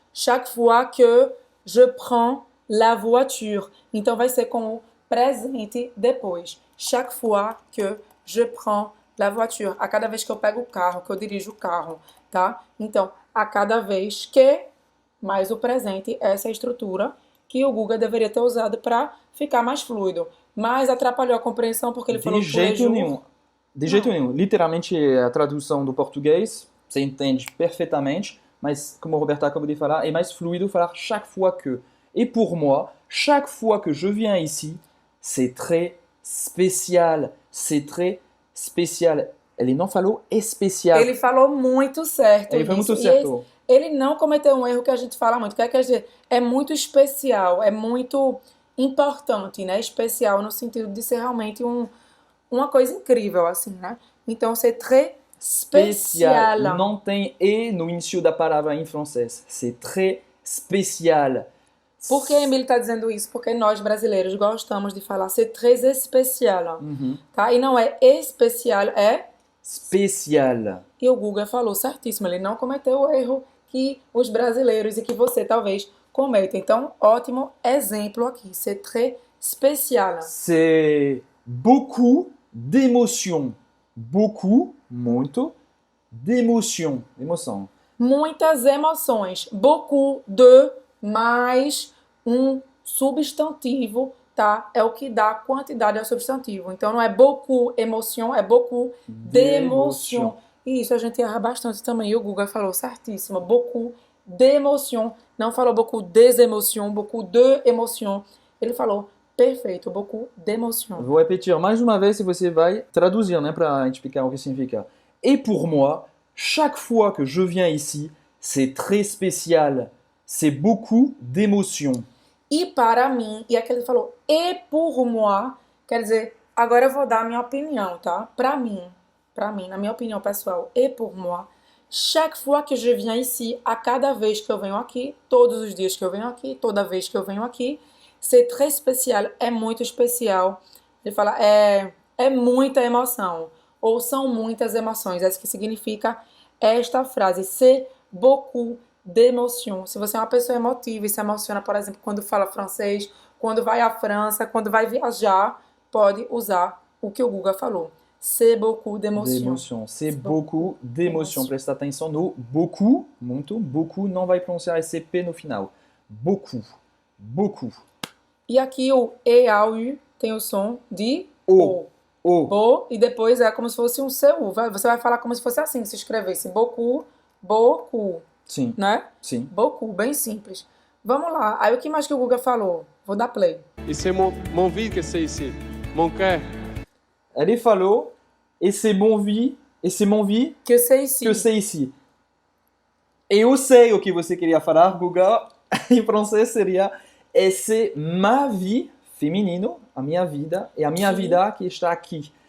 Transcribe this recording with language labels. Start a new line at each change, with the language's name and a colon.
French: Chaque fois que je prends la voiture.
Portuguese: Então, vai ser com o presente depois.
French: Chaque fois que je prends la voiture.
Portuguese: A cada vez que eu pego o carro, que eu dirijo o carro, tá? Então, a cada vez que, mais o presente, essa é a estrutura que o Guga deveria ter usado para ficar mais fluido. Mas atrapalhou a compreensão porque ele falou de jeito nenhum. De jeito nenhum. Literalmente, a tradução do português, você entende perfeitamente, mas como o Roberto acabou de falar, é mais fluido falar
French: chaque fois que. Et pour moi, chaque fois que je viens ici, c'est très spécial. C'est très spécial.
Portuguese: Ele não falou especial. Ele falou muito certo. Ele foi muito isso. certo. Ele não cometeu um erro que a gente fala muito. Quer dizer, é muito especial, é muito importante, né? Especial no sentido de ser realmente uma coisa incrível, assim, né?
French: Então, c'est très spécial.
Portuguese: Não tem E no início da palavra em francês.
French: C'est très spécial.
Portuguese: Por que Emílio está dizendo isso? Porque nós, brasileiros, gostamos de falar
French: c'est très spécial.
Portuguese: Tá? E não é especial, é...
French: Spécial.
Portuguese: E o Guga falou certíssimo. Ele não cometeu o erro que os brasileiros e que você talvez cometa. Então, ótimo exemplo aqui.
French: C'est très spécial. C'est beaucoup d'émotions.
Portuguese: Beaucoup, muito, d'émotions. Emoção. Muitas emoções. Beaucoup de mais um substantivo, tá? É o que dá quantidade ao substantivo. Então não é beaucoup émotion, é
French: beaucoup d'émotion.
Portuguese: E isso a gente erra bastante também. E o Guga falou certíssimo. Beaucoup d'émotion. Não falou
French: beaucoup des émotions, beaucoup de émotion.
Portuguese: Ele falou perfeito, beaucoup d'émotion. Vou repetir mais uma vez e você vai traduzir, né, para explicar o que significa.
French: Et pour moi, chaque fois que je viens ici, c'est très spécial. C'est beaucoup d'émotions.
Portuguese: E para mim, e aqui ele falou,
French: et pour moi,
Portuguese: quer dizer, agora eu vou dar a minha opinião, tá? Para mim, na minha opinião pessoal,
French: et pour moi, chaque fois que je viens ici,
Portuguese: a cada vez que eu venho aqui, todos os dias que eu venho aqui, toda vez que eu venho aqui,
French: c'est très spécial,
Portuguese: é muito especial. Ele fala, é muita emoção, ou são muitas emoções, é isso que significa esta frase,
French: c'est beaucoup d'émotion.
Portuguese: Se você é uma pessoa emotiva e se emociona, por exemplo, quando fala francês, quando vai à França, quando vai viajar, pode usar o que o Guga falou.
French: C'est beaucoup d'émotion. C'est beaucoup d'émotion.
Portuguese: Presta atenção no beaucoup, muito. Beaucoup não vai pronunciar esse P no final.
French: Beaucoup, beaucoup.
Portuguese: E aqui o E ao U tem o som de O. Bo, e depois é como se fosse um CU. Você vai falar como se fosse assim, se escrevesse beaucoup, beaucoup. Sim. Né? Sim. Beaucoup, bem simples. Vamos lá. Aí o que mais que o Guga falou? Vou dar play.
French: Et c'est mon vie que c'est ici, mon cœur.
Portuguese: Ele falou,
French: et c'est mon vie
Portuguese: Que eu sei sim.
French: que c'est ici.
Portuguese: Eu sei o que você queria falar, Guga. Em francês seria,
French: et c'est ma vie,
Portuguese: feminino, a minha vida, e a minha vida que está aqui.